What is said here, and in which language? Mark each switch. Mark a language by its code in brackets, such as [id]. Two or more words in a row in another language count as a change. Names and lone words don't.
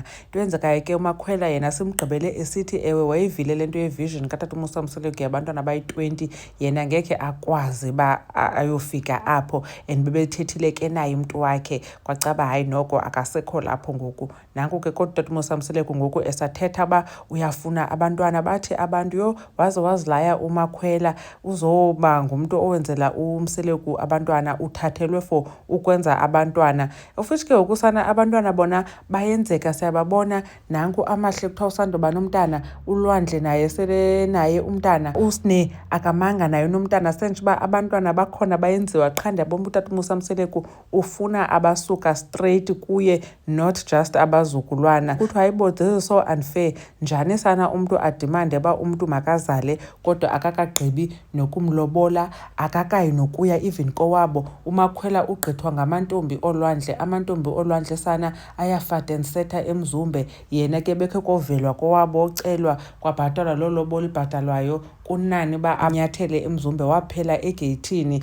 [xh] Into yenzekayo ke uMakhwela yena simgqibele esithi ewe wayivile le nto yevision katata uMusa Mseleku yabantwana bayi-20 yena ngekhe akwazi ba ayofika apho, and bebethethile ke naye umntu wakhe kwacaba hayi noko akasekho lapho ngoku. Nanku ke kodwa tata uMusa Mseleku ngoku esathetha uba uyafuna abantwana. Bathi abantu yho waze wazilaya uMakhwela uzoba ngumntu owenzela uMseleku abantwana, uthathelwe for ukwenza abantwana. [en] Of which [xh] ke ngoku sana abantwana bona bayenzeka, siyababona nanku amahle kuthiwa usandoba nomntana, uLwandle naye sele naye umntana, uSne akamanga naye nomntana. Sentsho uba abantwana bakhona bayenziwa qha ndiyabona utata uMusa Mseleku ufuna abasuka straight kuye, [en] not just abazukulwana. [xh] Kuthiwa hayibo [en] this is so unfair, [xh] njani sana umntu adimande uba umntu makazale kodwa akakagqibi nokumlobola, akakayi nokuya even kowabo. uMakhwela ugqithwa ngamantombi olwandle, amantombi olwandle sana ayafatensetha emzumbe, yena ke bekhe kovelwa kowabo ocelwa kwabhatalwa loo lobola ibhatalwayo kunani uba anyathele emzumbe, waphela egeyithini.